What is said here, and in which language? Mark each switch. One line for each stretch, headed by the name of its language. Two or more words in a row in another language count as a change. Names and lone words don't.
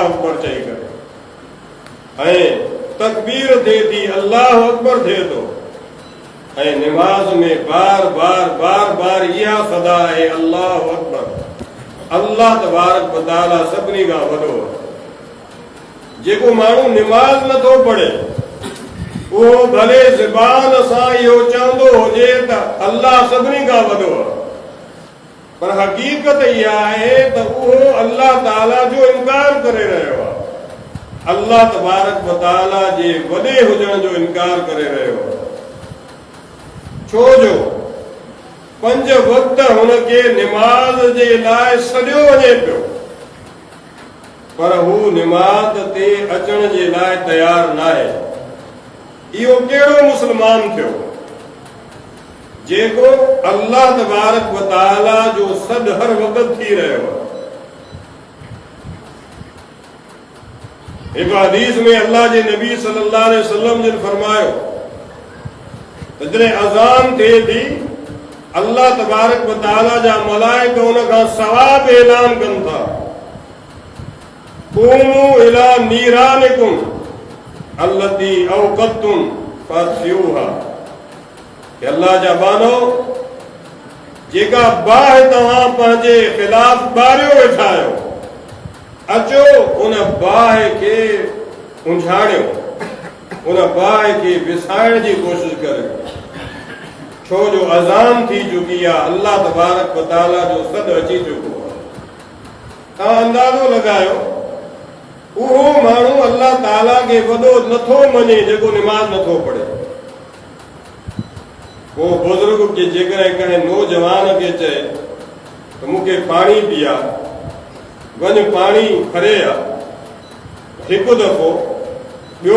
Sindhi: अकबर चई करे ऐं तकबीर थिए थी
Arabic: الله أكبر
Sindhi: थिए थो ऐं निमाज़ में बार बार इहा सदा आहे
Arabic: الله أكبر الله تبارك و
Sindhi: तआला सभिनी खां वॾो आहे जेको माण्हू निमाज़ नथो पढ़े उहो भले ज़बान सां इहो चवंदो हुजे त अल्लाह सभिनी खां वॾो आहे पर हक़ीक़त इहा आहे त उहो अल्लाह ताला जो इनकार करे रहियो आहे
Arabic: الله تبارك وتعالى
Sindhi: जे वॾे हुजण जो इनकार करे रहियो आहे छो जो 5 वक़्त हुनखे निमाज़ जे लाइ सॼो वञे पियो पर हू निमाज़ ते अचण जे लाइ तयार न आहे इहो कहिड़ो मुस्लमान थियो जेको
Arabic: الله تبارك وتعالى
Sindhi: जो सॾ हर वक़्तु थी रहियो आहे हिकु हदीस में अल्लाह जे नबी
Arabic: صلى الله عليه وسلم
Sindhi: जिन फरमायो त जॾहिं अज़ान थिए थी
Arabic: الله تبارك وتعالى
Sindhi: जा मलाइका उन खां सवाब ऐलान कनि था
Arabic: قوموا إلى نيرانكم التي أوقدتم فأطفئوها
Sindhi: अल्लाह जा बानो जेका बाह तव्हां पंहिंजे ख़िलाफ़ ॿारियो वेठा आहियो अचो उन बाह खे उंझाड़ियो उन बाह खे विसाइण जी कोशिश करियो छो जो अज़ान थी चुकी आहे
Arabic: الله تبارك وتعالى
Sindhi: जो सॾ अची चुको आहे तव्हां अंदाज़ो लॻायो उहो माण्हू अल्लाह ताला खे वॾो नथो मञे जेको निमाज़ नथो पढ़े को बुज़ुर्ग खे जेकॾहिं कंहिं नौजवान खे चए त मूंखे पाणी पीआ वञ पाणी खरे आ हिकु दफ़ो ॿियो